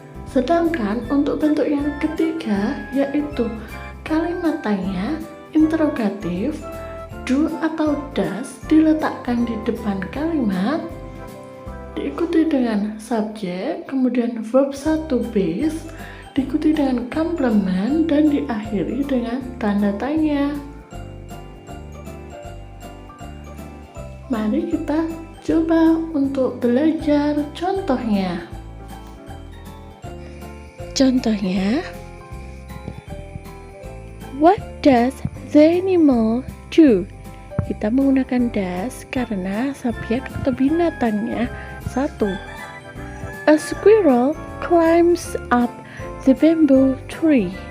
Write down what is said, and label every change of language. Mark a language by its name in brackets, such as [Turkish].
[Indonesian] Sedangkan untuk bentuk yang ketiga, yaitu kalimat tanya, interrogatif, do atau does diletakkan di depan kalimat, diikuti dengan subjek, kemudian verb 1 base, diikuti dengan komplement, dan diakhiri dengan tanda tanya. Mari kita coba untuk belajar contohnya. Contohnya, [English] what does the animal do? [Indonesian] Kita menggunakan does karena subjek atau binatangnya 1. [English] A squirrel climbs up the bamboo tree.